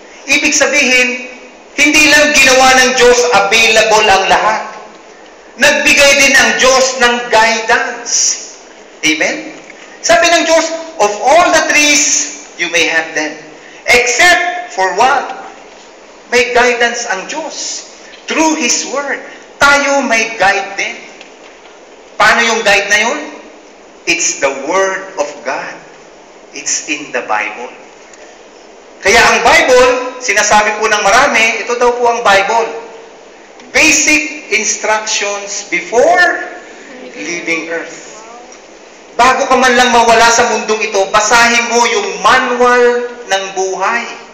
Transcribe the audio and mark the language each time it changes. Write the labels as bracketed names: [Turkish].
[Filipino] Ibig sabihin, hindi lang ginawa ng Diyos available ang lahat. Nagbigay din ang Diyos ng guidance. Amen? Sabi ng Diyos, [English] of all the trees, you may have them. Except for one. [Filipino] May guidance ang Diyos. [English] Through His Word, [Filipino] tayo may guide din. Paano yung guide na yun? [English] It's the Word of God. It's in the Bible. [Filipino] Kaya ang Bible, sinasabi po ng marami, ito daw po ang Bible. [English] Basic instructions before leaving earth. [Filipino] Bago ka man lang mawala sa mundong ito, basahin mo yung manual ng buhay.